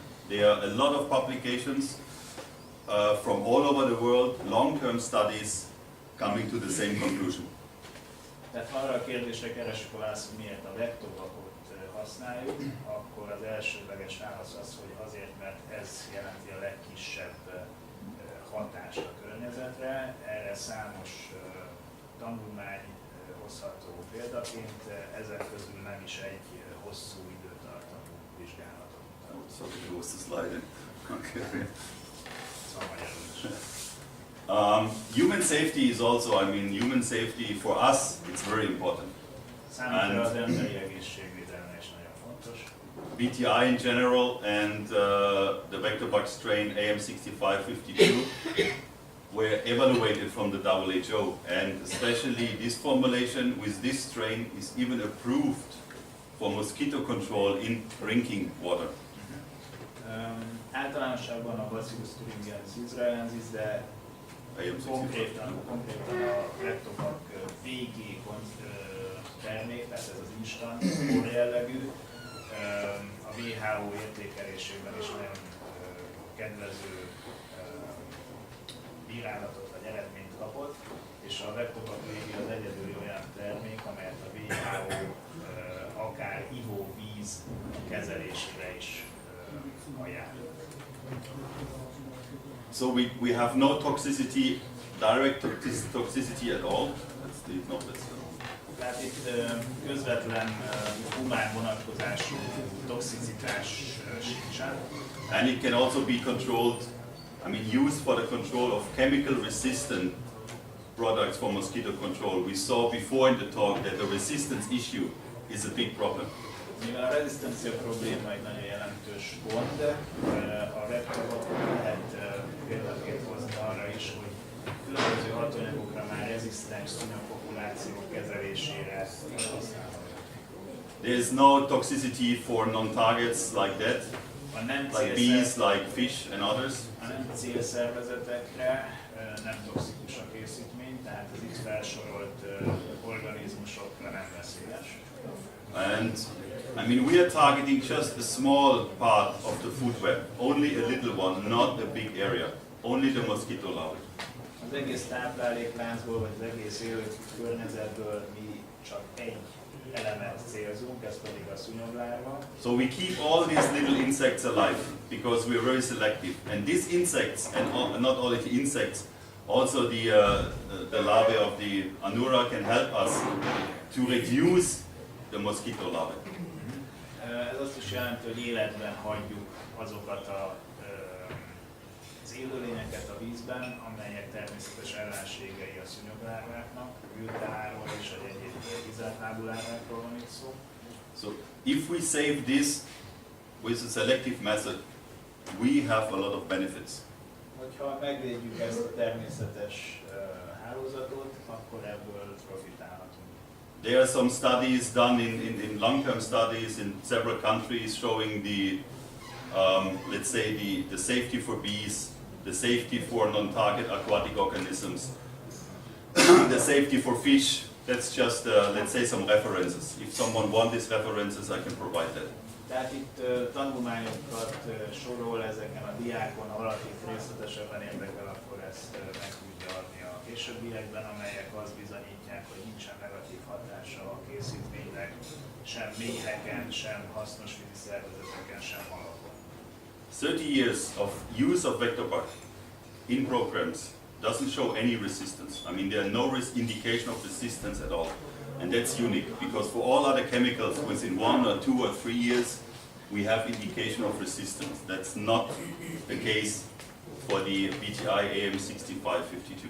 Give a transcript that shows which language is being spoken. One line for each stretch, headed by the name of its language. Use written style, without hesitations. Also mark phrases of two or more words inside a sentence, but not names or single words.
English: There are a lot of publications from all over the world, long-term studies coming to the same conclusion.
Hungarian: Tehát ha arra a kérdésre keresünk a választ, hogy miért a vektorbakot használjuk, akkor az elsődleges válasz az, hogy azért, mert ez jelenti a legkisebb hatást a környezetre. Erre számos tanulmány hozható példaként, ezek közül nem is egy hosszú időtartamú vizsgálatot.
English: So it was the slide. Okay.
Hungarian: Szóval magyarul is.
English: Human safety is also, human safety for us, it's very important.
Hungarian: Számunkra az emberi egészségvédelme is nagyon fontos.
English: BTI in general and the vector bug strain AM6552 were evaluated from the WHO, and especially this formulation with this strain is even approved for mosquito control in drinking water.
Hungarian: Általánosságban a Bacillus thuringiensis israelensis, de konkrétan a vektorbak VG termék, tehát ez az instant jellegű, a WHO értékelésében is nagyon kedvező bírálatot vagy eredményt kapott, és a vektorbak VG az egyedül olyan termék, amelyet a WHO akár ivóvíz kezelésére is ajánl.
English: So we have no toxicity, direct toxicity at all. That's the
Hungarian: Tehát itt közvetlen humán vonatkozású toxicitás sincsen.
English: And it can also be controlled, used for the control of chemical resistant products for mosquito control. We saw before in the talk that the resistance issue is a big problem.
Hungarian: Mivel a rezisztencia probléma egy nagyon jelentős gond, a vektorbakot lehet példaként hozni arra is, hogy különböző hatóanyagokra már rezisztens szúnyogpopulációk kezelésére is használható.
English: There is no toxicity for non-targets like that, like bees, like fish and others.
Hungarian: A nem célszervezetekre nem toxikus a készítmény, tehát az itt felsorolt organizmusokra nem veszélyes.
English: And we are targeting just a small part of the food web, only a little one, not a big area, only the mosquito larvae.
Hungarian: Az egész táplálékláncból, vagy az egész élő környezetből mi csak egy elemet célzunk, ez pedig a szúnyoglárva.
English: So we keep all these little insects alive because we are very selective. And these insects, and not only the insects, also the larvae of the anura can help us to reduce the mosquito larvae.
Hungarian: Ez azt is jelenti, hogy életben hagyjuk azokat az élőlényeket a vízben, amelyek természetes ellenségei a szúnyoglárváknak, ülteárról és egyéb vízátlábú lárvákról van itt szó.
English: So if we save this with a selective method, we have a lot of benefits.
Hungarian: Hogyha megvédjük ezt a természetes hálózatot, akkor ebből profitálhatunk.
English: There are some studies done in long-term studies in several countries showing the, let's say, the safety for bees, the safety for non-target aquatic organisms, the safety for fish, that's just, let's say, some references. If someone wants these references, I can provide that.
Hungarian: Tehát itt tanulmányokat sorol ezeken a diákon, ha valaki részletesebben érdekel, akkor ezt meg tudja adni a későbbiekben, amelyek azt bizonyítják, hogy nincsen negatív hatása a készítménynek, sem méheken, sem hasznos vízi szervezeteken, sem halakon.
English: 30 years of use of vector bug in programs doesn't show any resistance. I mean, there are no indication of resistance at all. And that's unique, because for all other chemicals, within 1 or 2 or 3 years, we have indication of resistance. That's not the case for the BTI AM6552.